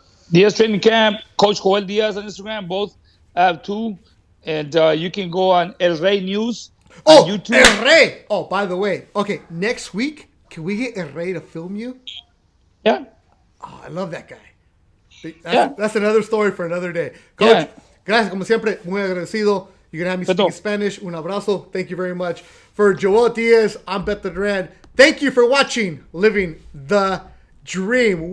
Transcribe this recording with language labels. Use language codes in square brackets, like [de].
[en] Diaz Training Camp, Coach Joel Diaz on Instagram. Both have 2. And you can go on El Rey News on YouTube. El Rey. Oh, by the way. Okay, next week, can we get El Rey to film you? Yeah. Oh, I love that guy. That's another story for another day. [es] Coach, gracias, como siempre, muy agradecido. [en] You're going to have me speak Spanish. [es] Un abrazo. [en] Thank you very much. For Joel Diaz, I'm Beto Duran. Thank you for watching Living the Dream.